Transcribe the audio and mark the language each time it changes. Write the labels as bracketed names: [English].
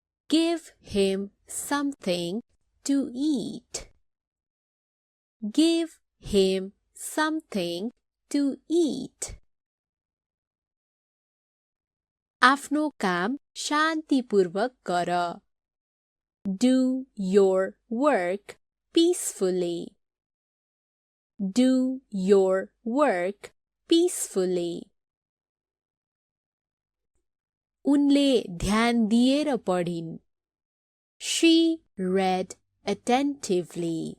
[English] Give him something to eat. Give him something to eat. [Nepali] आफ्नो काम शान्तिपूर्वक गर. [English] Do your work peacefully. Do your work peacefully. [Nepali] उनले ध्यान दिएर पढिन्. [English] She read attentively.